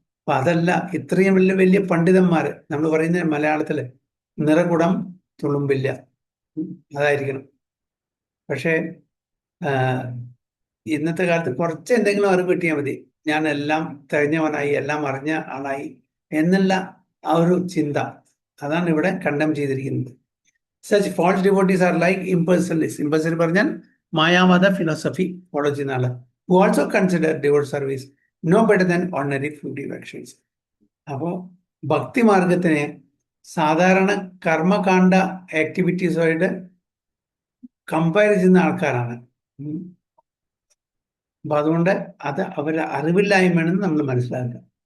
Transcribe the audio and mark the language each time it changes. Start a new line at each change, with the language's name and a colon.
Malayalam: അപ്പൊ അതല്ല, ഇത്രയും വലിയ വലിയ പണ്ഡിതന്മാര് നമ്മൾ പറയുന്ന മലയാളത്തില് നിറകുടം തുളുമ്പില്ല അതായിരിക്കണം. പക്ഷേ ഇന്നത്തെ കാലത്ത് കുറച്ച് എന്തെങ്കിലും അറിവ് കിട്ടിയാൽ മതി, ഞാൻ എല്ലാം തികഞ്ഞവനായി, എല്ലാം അറിഞ്ഞ ആളായി എന്നുള്ള ആ ഒരു ചിന്ത, അതാണ് ഇവിടെ കണ്ടം ചെയ്തിരിക്കുന്നത്.
English: Such false devotees are like impersonalists. Impersonal
Malayalam: പറഞ്ഞാൽ മായാവാദ ഫിലോസഫി ഫോളോ ചെയ്യുന്ന ആള്,
English: who also consider devotional service no better than ordinary fruitive actions.
Malayalam: അപ്പോൾ ഭക്തി മാർഗത്തിനെ സാധാരണ കർമ്മകാണ്ഡ ആക്ടിവിറ്റീസുമായിട്ട് കമ്പയർ ചെയ്യുന്ന ആൾക്കാരാണ്. അപ്പൊ അതുകൊണ്ട് അത് അവരുടെ അറിവില്ലായ്മയാണെന്ന് നമ്മൾ മനസ്സിലാക്കുക.